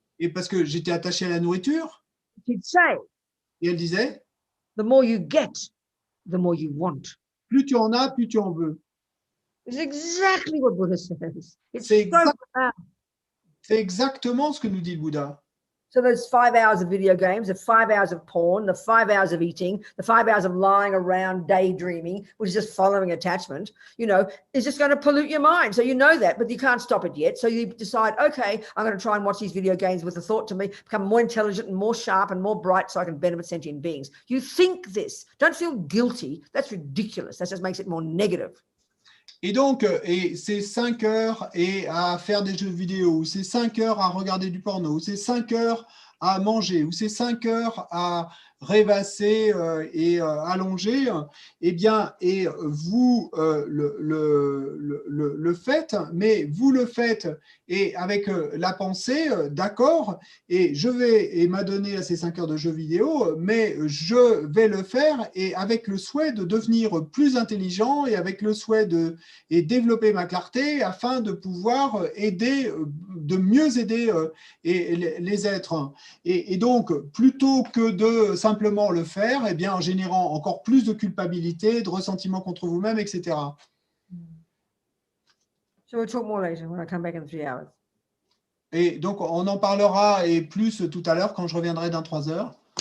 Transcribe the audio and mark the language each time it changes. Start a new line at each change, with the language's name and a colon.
French: Et parce que j'étais attaché à la nourriture,
English: She'd say,
French: et elle disait,
English: the more you get, the more you want.
French: plus tu en as, plus tu en veux.
English: It's exactly what Buddha says. It's
French: C'est
English: so profound.
French: exactement ce que nous dit le Bouddha.
English: So those 5 hours of video games, the 5 hours of porn, the 5 hours of eating, the 5 hours of lying around daydreaming, which is just following attachment, is just going to pollute your mind. So you know that, but you can't stop it yet. So you decide, okay, I'm going to try and watch these video games with the thought to become more intelligent and more sharp and more bright so I can benefit sentient beings. You think this. Don't feel guilty. That's ridiculous. That just makes it more negative.
French: Et donc, c'est 5 heures à faire des jeux vidéo, ou c'est 5 heures à regarder du porno, ou c'est 5 heures à manger, ou c'est 5 heures à rêvasser et allonger, eh bien, et vous le faites, mais vous le faites et avec la pensée, d'accord, et je vais m'adonner à ces 5 heures de jeux vidéo, mais je vais le faire et avec le souhait de devenir plus intelligent et avec le souhait de développer ma clarté afin de pouvoir aider, de mieux aider les êtres. Et donc, plutôt que de simplement le faire, eh bien, en générant encore plus de culpabilité, de ressentiment contre vous-même, etc.
English: So we'll talk more later when I come back in 3 hours.
French: Et donc, on en parlera et plus tout à l'heure quand je reviendrai dans 3 heures.